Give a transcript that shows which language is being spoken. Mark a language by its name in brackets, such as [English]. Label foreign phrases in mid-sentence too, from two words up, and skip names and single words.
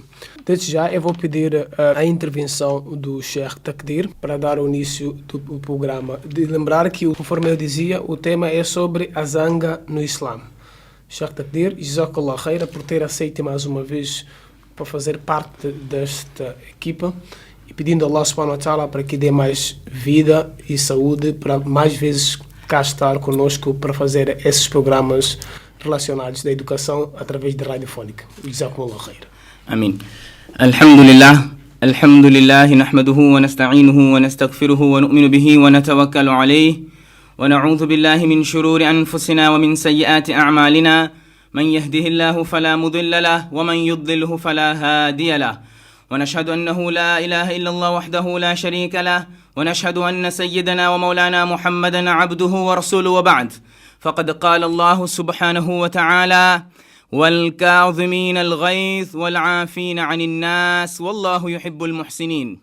[Portuguese] Desde já eu vou pedir a intervenção do Sheikh Takdir para dar o início do programa. De lembrar que, conforme eu dizia, o tema é sobre a zanga no Islã. Sheikh Takdir, [Arabic] جزاك الله خيرا, [Portuguese] por ter aceito mais uma vez para fazer parte desta equipa, e pedindo a [Arabic] الله سبحانه وتعالى [Portuguese] para que dê mais vida e saúde para mais vezes cá estar conosco para fazer esses programas relacionados da educação através de radiofónica. [Arabic] جزاكم الله خير. Amém. الحمد لله نحمده ونستعينه ونستغفره ونؤمن به ونتوكل عليه ونعوذ بالله من شرور أنفسنا ومن سيئات أعمالنا من يهده الله فلا مضل له ومن يضلله فلا هادي له ونشهد أنه لا إله إلا الله وحده لا شريك له ونشهد أن سيدنا ومولانا محمدا عبده ورسوله وبعد فقد قال الله سبحانه وتعالى والكاظمين الغيظ والعافين عن الناس والله يحب المحسنين.